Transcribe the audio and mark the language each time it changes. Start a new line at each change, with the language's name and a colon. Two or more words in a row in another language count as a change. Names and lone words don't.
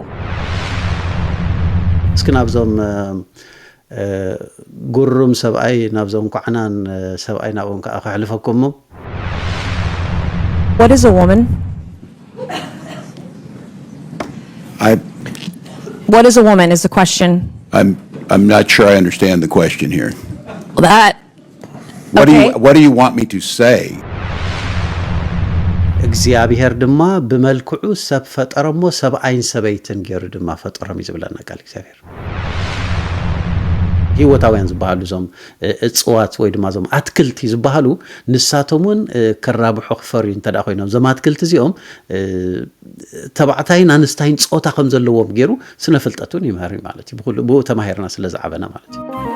Tigrinya: እስኪ ናብዞም ጉሩም ሰብኣይ ናብዞም ኳዕናን ሰብኣይ ናብኦም ከዓ ክሕልፈኩሞ
English: What is a woman? What is a woman is the question. I'm not sure I understand the question here. That What do you want me to say?
Tigrinya: እግዚአብሔር ድማ ብመልክዑ ሰብ ፈጠረሞ ሰብኣይን ሰበይትን ገይሩ ድማ ፈጠረም ይዝብለና ቃል እግዚአብሔር ህይወታውያን ዝበሃሉ ዞም እጽዋት ወይ ድማ ዞም አትክልቲ ዝበሃሉ ንሳቶምን ከራብሑ ክፈርዩ እንተዳ ኮይኖም ዞም አትክልቲ እዚኦም ተባዕታይን አንስታይን ጾታ ከም ዘለዎም ገይሩ ስነ ፍልጠቱን ይመሃር ማለት እዩ ብኡ ተማሂርና ስለ ዝዓበና ማለት እዩ